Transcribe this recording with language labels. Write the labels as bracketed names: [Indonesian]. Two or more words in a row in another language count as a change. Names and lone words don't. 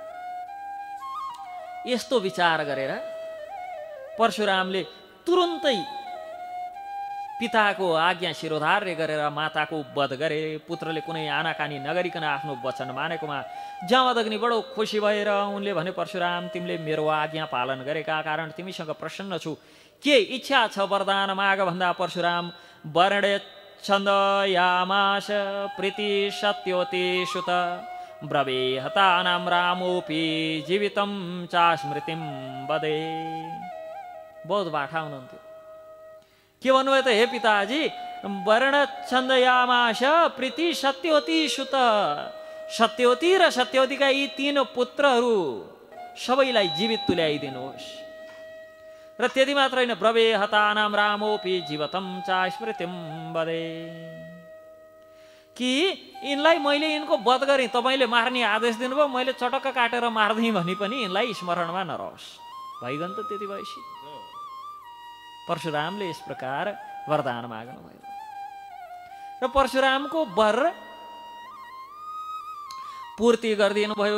[Nepali] यस्तो विचार गरेर परशुरामले तुरुन्तै पिताको आज्ञा शिरोधार्य गरेर माताको वध गरे। पुत्रले कुनै आनाकानी नगरिकन आफ्नो वचन मानेकोमा जामदग्नि बडो खुसी भएर उनले भने, परशुराम, तिमीले मेरो आज्ञा पालन गरेका कारण तिमीसँग प्रसन्न छु, के इच्छा छ वरदान माग भन्दा परशुराम [Sanskrit] वर्णे छन्दयामास प्रीति सत्योति सुत ब्रवे हतानाम रामोपि जीवितम चा स्मृतिम बदे। [Nepali] बहुत बाठा हुनुहुन्थ्यो। के भन्नुभयो त, हे पिताजी, [Sanskrit] वर्ण छन्दयामास प्रीति सत्योति सुत, [Nepali] सत्योति र सत्योतिका यी तीन पुत्रहरू सबैलाई जीवित तुल्याइदिनुहोस्। र त्यति मात्र होइन, [Sanskrit] ब्रवे हतानाम रामोपि जीवतम चा स्मृतिम बदे, [Nepali] कि यिनलाई मैले यिनको वध गरेँ, तपाईँले मार्ने आदेश दिनुभयो, मैले चटक्क काटेर मार्दिएँ भने पनि यिनलाई स्मरणमा नरहोस्। भइगयो त त्यति भएपछि। परशुरामले यस प्रकार वरदान माग्नुभयो र परशुरामको वर पूर्ति गरिदिनु भयो।